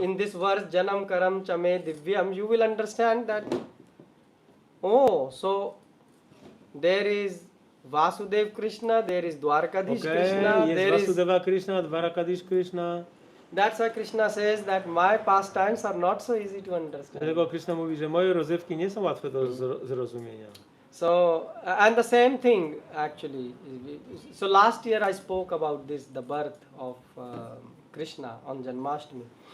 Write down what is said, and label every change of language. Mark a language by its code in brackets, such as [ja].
[en] in this verse Janam Karam Chame Divyam, you will understand that so there is Vasudev Krishna, there is Dwarkadish Krishna, [pl] jest [en] there is... Vasudeva Krishna, Dwarakadish Krishna. That's why Krishna says that my pastimes are not so easy to understand. [pl] Dlatego Krishna mówi, że moje rozrywki nie są łatwe do zrozumienia. [en] So, and the same thing actually. So last year I spoke about this, the birth of Krishna on Janmashtami.